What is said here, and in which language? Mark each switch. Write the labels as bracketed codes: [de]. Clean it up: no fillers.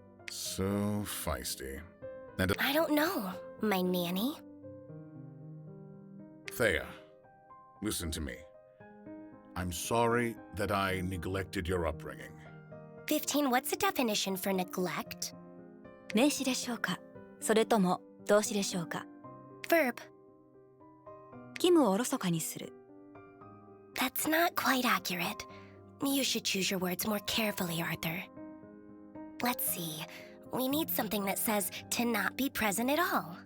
[en] So feisty. And I don't know, my nanny. Thea, listen to me. I'm sorry that I neglected your upbringing. 15, what's the definition for neglect? [ja] 名詞でしょうかそれとも動詞でしょうか [en] Verb. [ja] 義務をおろそかにする [en] That's not quite accurate. You should choose your words more carefully, Arthur. Let's see. We need something that says to not be present at all.